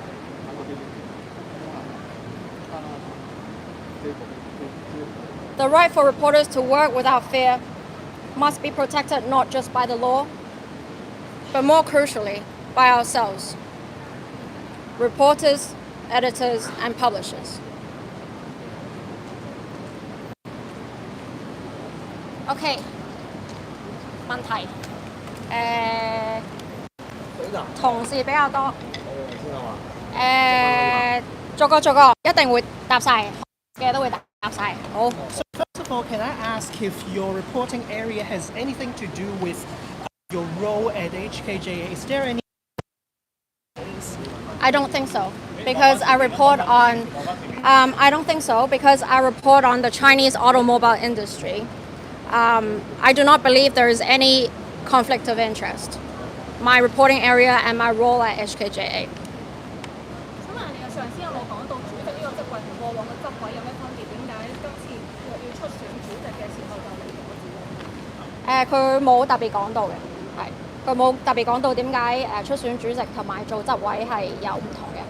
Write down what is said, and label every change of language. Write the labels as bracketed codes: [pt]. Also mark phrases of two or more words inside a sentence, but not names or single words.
[en] The right for reporters to work without fear must be protected not just by the law, but more crucially, by ourselves, reporters, editors, and publishers. [yue] OK， 問題同事比較多。逐個一定會答晒嘅，都會答晒。好。 [en] So first of all, can I ask if your reporting area has anything to do with your role at HKJA? Is there any? I don't think so, because I report on. I don't think so because I report on the Chinese automobile industry. I do not believe there is any conflict of interest. My reporting area and my role at HKJA. [yue] 想問你嘅上司有冇講到主席呢個職位同過往嘅執位有咩分別？點解今次若要出選主席嘅時候就離咗職？佢冇特別講到嘅，係佢冇特別講到點解出選主席同埋做執位係有唔同嘅。